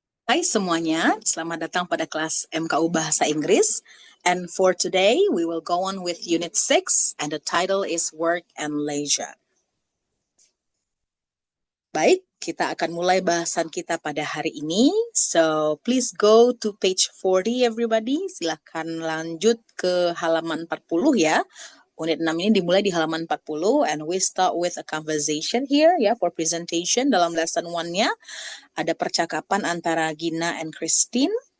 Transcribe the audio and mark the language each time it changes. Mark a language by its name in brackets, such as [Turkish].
[Indonesian] Hai semuanya, selamat datang pada kelas MKU Bahasa Inggris. [English] And for today, we will go on with Unit 6 and the title is Work and Leisure. [Indonesian] Baik, kita akan mulai bahasan kita pada hari ini. [English] So, please go to page 40 everybody. [Indonesian] Silahkan lanjut ke halaman 40 ya. Unit 6 ini dimulai di halaman 40 [English] and we start with a conversation here ya for presentation. [Indonesian] Dalam lesson 1-nya ada percakapan antara Gina and Christine.